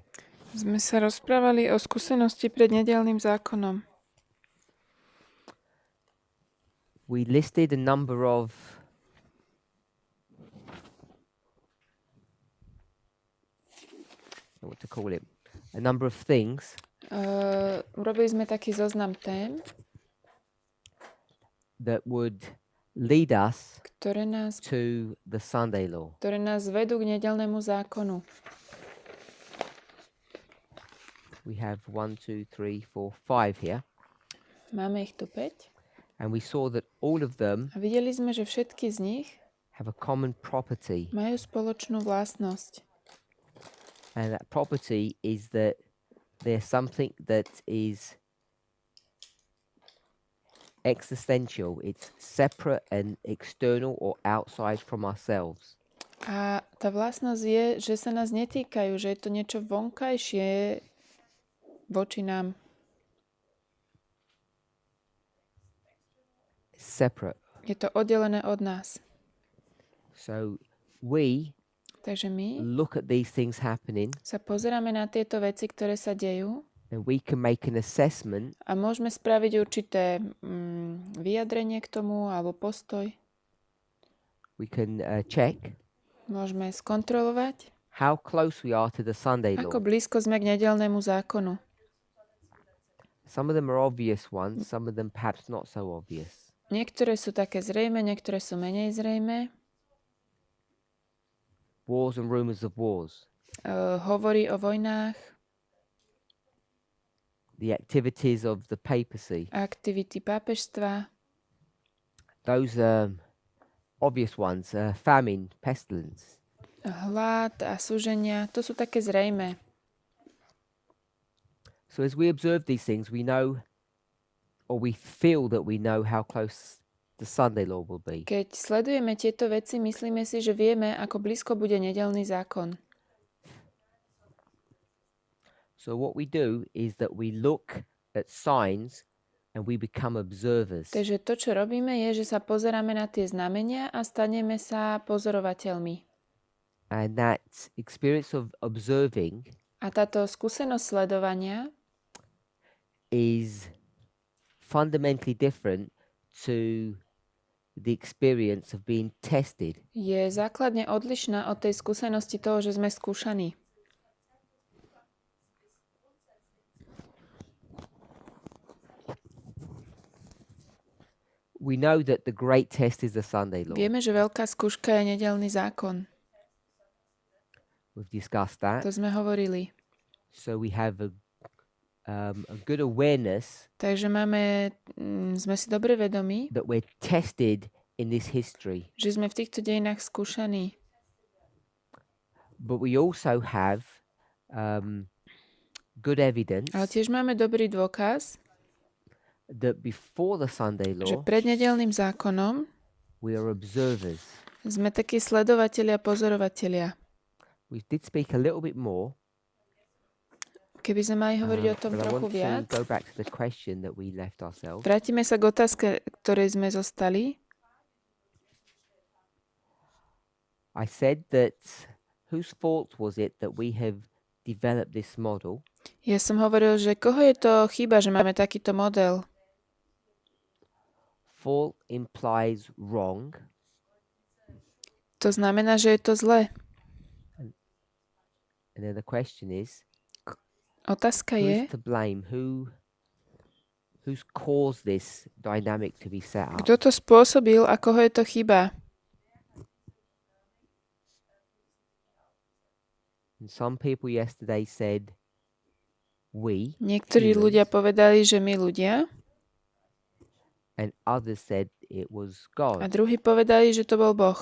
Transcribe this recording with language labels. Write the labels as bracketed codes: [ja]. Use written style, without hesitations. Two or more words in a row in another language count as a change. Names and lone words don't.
[sk] sme sa rozprávali o skúsenosti pred nedeľným zákonom. [en] We listed a number of what to call it, a number of things [sk] Urobili sme taký zoznam tém, [en] that would lead us [sk] ktoré nás [en] to the Sunday law. [sk] vedú k nedeľnému zákonu. [en] We have 1, 2, 3, 4, 5 here, [sk] Máme ich tu 5. [en] and we saw that all of them [sk] A videli sme, že všetky z nich [en] have a common property, [sk] majú spoločnú vlastnosť. [en] and that property is that there's something that is existential. It's separate and external or outside from ourselves. [sk] A tá vlastnosť je, že sa nás netýkajú, že je to niečo vonkajšie voči nám. [en] Separate. [sk] Je to oddelené od nás. [en] So we [sk] Takže my [en] look at these things happening, [sk] sa pozeráme na tieto veci, ktoré sa dejú, [en] and we can make an assessment [sk] a môžeme spraviť určité vyjadrenie k tomu alebo postoj. [en] we can check [sk] Môžeme skontrolovať, [en] how close we are to the Sunday law. [sk] ako blízko sme k nedeľnému zákonu. [en] Some of them are obvious ones, some of them perhaps not so obvious. [sk] Niektoré sú také zrejme, niektoré sú menej zrejme. [en] Wars and rumors of wars, [sk] Hovorí o vojnách, [en] the activities of the papacy. [sk] aktivity pápežstva, [en] Those are obvious ones, famine, pestilence. [sk] hlad a súženia, to sú také zrejme. [en] So as we observe these things, we know, or we feel that we know how close the Sunday law will be. [sk] Keď sledujeme tieto veci, myslíme si, že vieme, ako blízko bude nedeľný zákon. [en] So what we do is that we look at signs and we become observers. [sk] Takže to, čo robíme, je, že sa pozeráme na tie znamenia a staneme sa pozorovateľmi. [en] And that experience of observing [sk] A táto skúsenosť sledovania [en] is fundamentally different to the experience of being tested. [sk] je základne odlišná od tej skúsenosti toho, že sme skúšaní. [en] We know that the great test is the Sunday law. [sk] Vieme, že veľká skúška je nedeľný zákon. [en] We've discussed that. [sk] To sme hovorili. [en] So we have a good awareness [sk] Takže sme si dobre vedomí, [en] that we're tested in this history. [sk] že sme v týchto dejinách skúšaní. [en] But we also have good evidence [sk] Ale tiež máme dobrý dôkaz, [en] that before the Sunday [sk] že [en] law, [sk] pred nedeľným zákonom [en] we are observers. [sk] sme takí sledovatelia, pozorovatelia. [en] We did speak a little bit more, [sk] Keby sme mali hovoriť o tom [en] but I [sk] trochu [en] want to [sk] viac, [en] go back to the question that we left ourselves. [sk] vrátime sa k otázke, ktorej sme zostali. [en] I said that whose fault was it that we have developed this model? [sk] Ja som hovoril, že koho je to chyba, že máme takýto model? [en] Fault implies wrong, [sk] To znamená, že je to zlé. [en] and then the question is, [sk] Otázka je, [en] who's to blame? Who's caused this dynamic to be set up? [sk] kto to spôsobil a koho je to chyba? [en] And some people yesterday said, we, [sk] Niektorí [en] humans, [sk] ľudia povedali, že my ľudia, [en] and others said it was [sk] a [en] God. [sk] druhí povedali, že to bol Boh.